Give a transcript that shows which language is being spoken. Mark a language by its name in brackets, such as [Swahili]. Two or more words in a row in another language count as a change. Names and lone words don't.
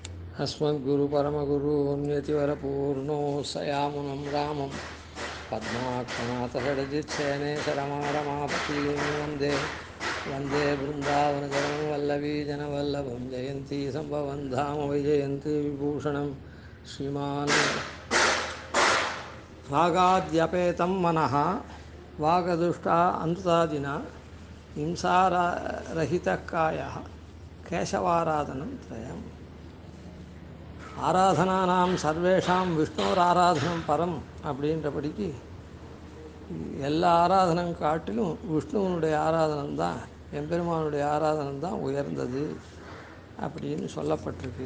[Sanskrit] अस्मद्गुरुपरमगुरून्यतिवरपूर्णो सयामुनं रामं पद्माक्षनाथषडजित्सेने शरमारमापतीं वन्दे वन्दे बृन्दावनचरणं वल्लवीजनवल्लभं जयन्ती सम्भवं धाम वैजयन्ती विभूषणं श्रीमान् वागाद्यपेतं मनः वागदुष्टा अन्तुतादिना हिंसारहितः कायः केशवाराधनं त्रयम् आराधनानां सर्वेषां विष्णोर् आराधनं परम् [Tamil] அப்படின்றபடிக்கு எல்லா ஆராதனம் காட்டிலும் விஷ்ணுவனுடைய ஆராதனம் தான் எம்பெருமானுடைய ஆராதனம் தான் உயர்ந்தது அப்படின்னு சொல்லப்பட்டிருக்கு.